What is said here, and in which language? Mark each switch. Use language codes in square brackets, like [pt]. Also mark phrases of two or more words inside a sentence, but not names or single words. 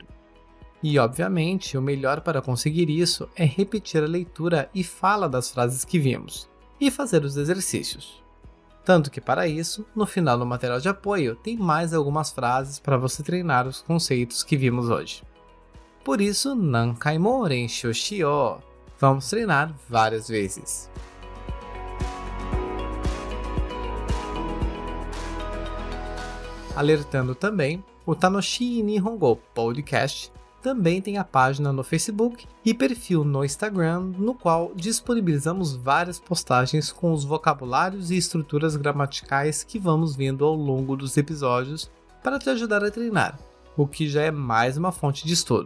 [pt] E, obviamente, o melhor para conseguir isso é repetir a leitura e fala das frases que vimos, e fazer os exercícios. Tanto que, para isso, no final do material de apoio tem mais algumas frases para você treinar os conceitos que vimos hoje. Por isso, [ja] 何回も練習しよう. [pt] Vamos treinar várias vezes. Alertando também, o Tanoshii Nihongo Podcast também tem a página no Facebook e perfil no Instagram, no qual disponibilizamos várias postagens com os vocabulários e estruturas gramaticais que vamos vendo ao longo dos episódios para te ajudar a treinar, o que já é mais uma fonte de estudo.